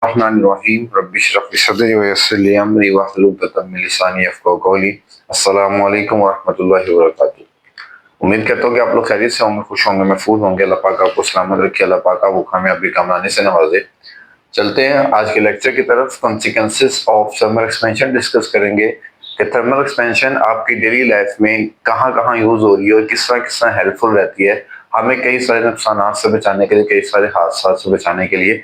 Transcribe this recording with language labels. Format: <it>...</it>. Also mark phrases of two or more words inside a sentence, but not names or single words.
<ar>الرحمن الرحيم رب اشرح لي صدري ويسر لي أمري واحلل عقدة من لساني يفقهوا قولي. السلام عليكم ورحمة الله وبركاته.</ar> <ur>امید کرتا ہوں کہ آپ لوگ خیریت سے ہوں گے، خوش ہوں گے، محفوظ ہوں گے۔ اللہ پاک آپ کو سلامت رکھے، اللہ پاک آپ کو کامیابی کمانے سے نوازے. چلتے ہیں آج کے لیکچر کی طرف.</ur> <en>consequences of thermal expansion</en> <ur>ڈسکس کریں گے کہ</ur> <en>thermal expansion</en> <ur>آپ کی</ur> <en>daily life</en> <ur>میں کہاں کہاں یوز ہو رہی ہے اور کس طرح ہیلپ فل رہتی ہے ہمیں کئی سارے نقصان سے بچانے کے لیے، کئی سارے حادثہ سے بچانے کے لیے.</ur>